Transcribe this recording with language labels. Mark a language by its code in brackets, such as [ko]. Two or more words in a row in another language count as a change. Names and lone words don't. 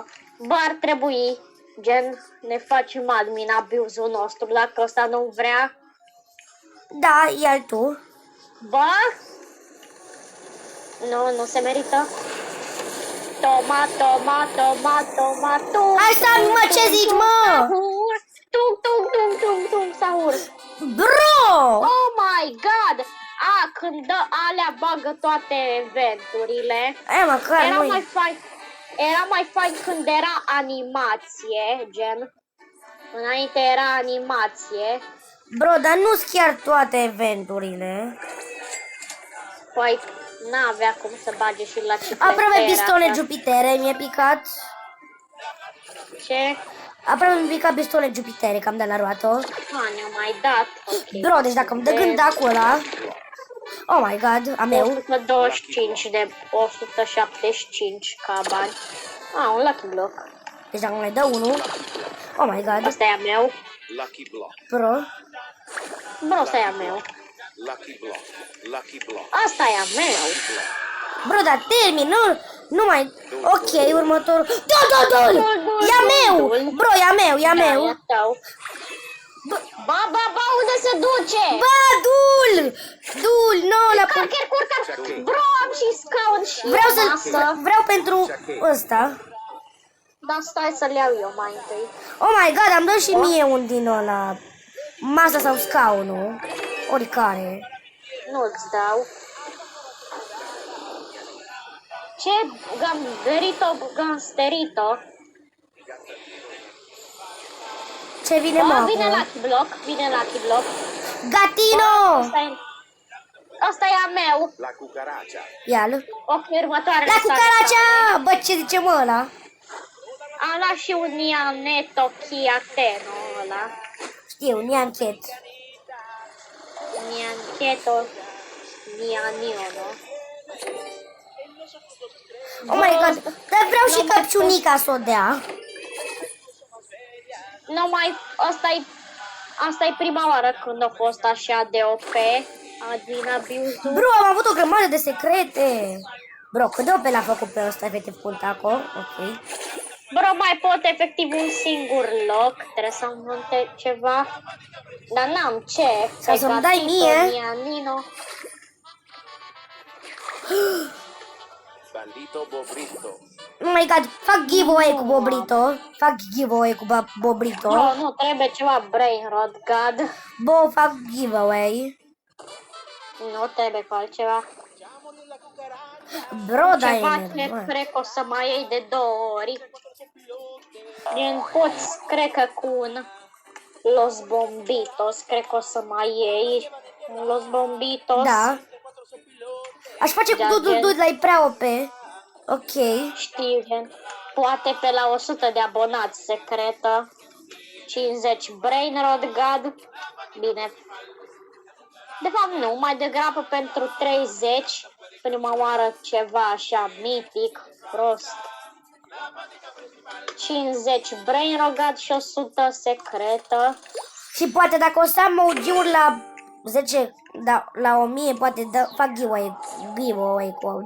[ro] Bă, ar trebui, gen, ne facem admin abuzul nostru dacă ăsta nu vrea. Da, ia tu. Bă? Nu se merită. Toma. Hai, Sami, mă, ce zici, mă? Tung, sahur. Bro! [en] Oh my god! [ro] Când dă alea bagă toate eventurile. Măcar Era nu mai fain când era animație, gen. Înainte era animație. Bro, dar nu-s chiar toate eventurile. Păi, n-avea cum să bage și la ce Aproape pistole Jupitere, mi-e picat. Ce? Aproape mi-a picat pistole Jupitere, că am dat la roată. Ne-a mai dat. Okay. Bro, deci dacă îmi dă gândacul ăla... [en] Oh my god, [ro] a meu. 125 de 175 ca bani. Un Lucky Block. Deci dacă mai dă unul... [en] Oh my god. [ro] Asta e a meu. Lucky block. Bro. Bro, asta e a meu. Lucky block. Lucky block. Asta e a meu. Bro, dar termin, nu mai... Ok, următorul... Da! E a meu! Bro, e a meu. Da, e tău. Ba, unde se duce? Ba, dul, nu, la... Curcă. Bro, am și scaun și Vreau pentru ăsta. Da, stai să-l iau eu mai întâi. [en] Oh my god, [ro] am dat și mie un din ăla. Masa sau scaunul. Oricare. Nu-ți dau. Ce? Gangsterito? Ce vine, mă, Vine acum? Lucky Block. Gatino! Asta e a meu. La cucaracha. Ia-l. Ok, următoarele. La cucaracea! Bă, ce zice, mă, ăla? Am luat și un Nianeto Chiateno ăla. Știu, Nianchet. Niancheto Nianiono. [en] Oh my god, [ro] dar vreau și căpciunica să o dea. Asta e prima oară când a fost așa de OP. Admin abuzul. Bro, am avut o grămadă de secrete. Bro, cât de OP l-a făcut pe ăsta, efectiv, Puntaco? Ok. Bro, mai pot efectiv un singur loc. Trebuie să monte ceva. Dar n-am ce. Sau să-mi dai mie. Nianino. Bandito Bobrito. [en] Oh my god, [ro] fac giveaway cu Bobrito. Fac giveaway cu Bobrito. Nu, trebuie ceva [en] brain rot, [ro] god. Bo, fac giveaway. Nu trebuie cu altceva. Bro, da, Ceva e ce nervos. cred că o să mai iei de 2 ori. Gen, poți, cred că cu un Los Bombitos, cred că o să mai iei un Los Bombitos. Da. Aș face cu Dudu, dar e prea OP. Ok. Știu, gen, poate pe la 100 de abonați secretă. [en] 50 brain rot, god. [ro] Bine. De fapt nu, mai degrabă pentru 30. Prima oară ceva așa mitic, prost. 50 brain rogad și 100 secretă. Și poate dacă o să am OG-uri la 10, da, la 1000, poate fac giveaway cu OG.